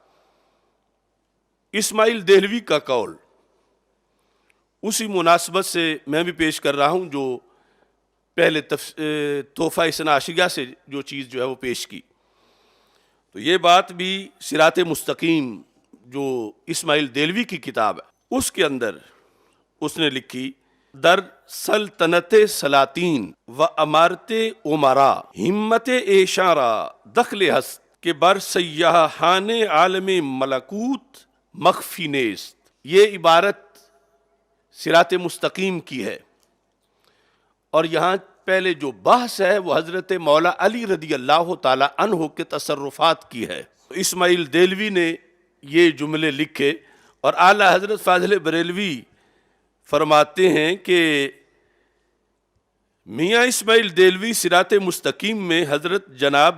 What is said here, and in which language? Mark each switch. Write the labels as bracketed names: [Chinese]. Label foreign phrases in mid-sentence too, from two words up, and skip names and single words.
[Urdu] اسماعیل دہلوی کا قول اسی مناسبت سے میں بھی پیش کر رہا ہوں، جو پہلے تحفہ اثنا عشریہ سے جو چیز جو ہے وہ پیش کی۔ تو یہ بات بھی صراط مستقیم جو اسماعیل دہلوی کی کتاب ہے اس کے اندر اس نے لکھی، [Persian] در سلطنت سلاطین و امارت عمرا ہمت ایشاں را دخل ہست کہ بر سیاحان عالم ملکوت مخفی نیست۔ [Urdu] یہ عبارت صراط مستقیم کی ہے، اور یہاں پہلے جو بحث ہے وہ حضرت مولا علی رضی اللہ تعالی عنہ کے تصرفات کی ہے۔ اسماعیل دہلوی نے یہ جملے لکھے، اور اعلی حضرت فاضل بریلوی فرماتے ہیں کہ میاں اسماعیل دہلوی صراط مستقیم میں حضرت جناب